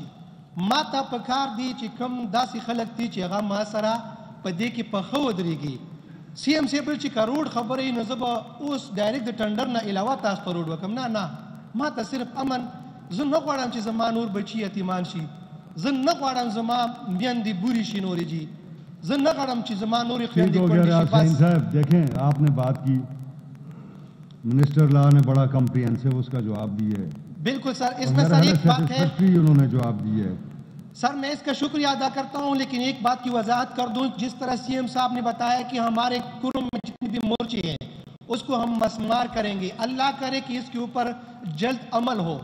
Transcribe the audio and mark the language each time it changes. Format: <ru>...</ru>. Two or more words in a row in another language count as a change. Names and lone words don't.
<ps>ما ته پکار دی چې کوم داسې خلک دي چې هغه ما سره په دې کې پخه ودرېږي. سی ایم صاحب چې که روډ خبره وي نو زه به اوس ډایرکټ د ټنډر نه علاوه تاسو ته روډ وکړم. نه ما ته صرف امن. زه نه غواړم چې زما نور بچي یتیمان شي. زه نه غواړم زما میندې بورې شي نورې جي. زه نه غواړم چې زما نورې</ps> <ur>ٹھیک</ur> <ps>خویندې</ps> <ur>ہو گیا</ur> <ps>کونډې شي.</ps> <ur>ریاض سعید بس صاحب، دیکھیں آپ نے بات کی،</ur> <en>minister law</en> <ur>نے بڑا کمپریہنسو اس کا جواب دی ہے، بالکل سر. اس اور میں میرا سر خیال ہے ایک بات ہے سیٹسفیکٹری انہوں نے جواب دی ہے. سر، میں اس کا شکریہ ادا کرتا ہوں، لیکن ایک بات کی وضاحت کر دوں. جس طرح سی ایم صاحب نے بتایا کہ ہمارے کرم میں جتنی بھی مورچے ہیں اس کو ہم مسمار کریں گے، اللہ کرے کہ اس کے اوپر جلد عمل ہو.</ur>